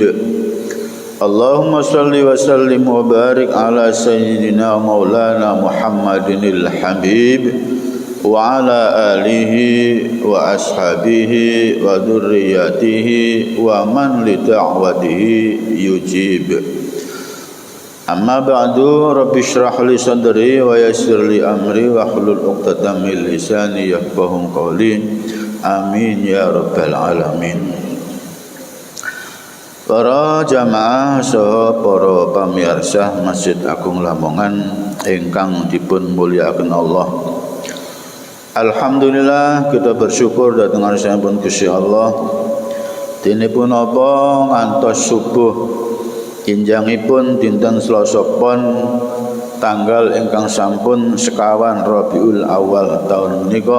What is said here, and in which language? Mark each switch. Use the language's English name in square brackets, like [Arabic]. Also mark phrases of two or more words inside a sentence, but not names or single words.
[Arabic] اللهم صل وسلم وبارك على سيدنا مولانا محمد الحبيب وعلى آله وأصحابه وذرياته ومن لدعوته يجيب. أما بعد رب اشرح لي صدري ويسر لي أمري واحلل عقدة من لساني يفقهوا قولي. آمين يا رب العالمين. [Javanese] Para jamaah saha para pamirsa Masjid Agung Lamongan ingkang dipun mulyakaken Allah. Alhamdulillah [Indonesian] kita bersyukur [Javanese] dhateng ngarsanipun Gusti Allah. Dinipun apa ngantos subuh kinjangipun dinten Selasa Pon tanggal ingkang sampun sekawan Rabiul Awal taun menika.